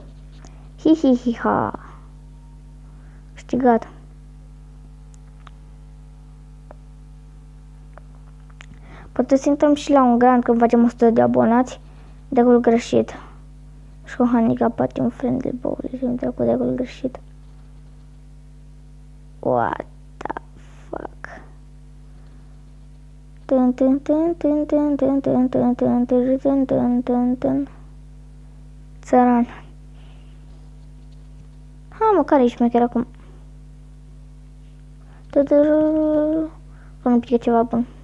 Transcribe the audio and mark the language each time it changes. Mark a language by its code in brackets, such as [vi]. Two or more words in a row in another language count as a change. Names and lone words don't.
[ro] Hi-hi-hi-ha. Câștigat. Poate să intrăm și la un grand când facem 100 de abonați. Deck-ul greșit. Și cu handicapat un [en] friendly bowl. [ro] Și intră cu deck-ul greșit. [en] What the fuck? [ro] Țăran. Ha, mă, care ești mecher acum? Că nu pică ceva bun.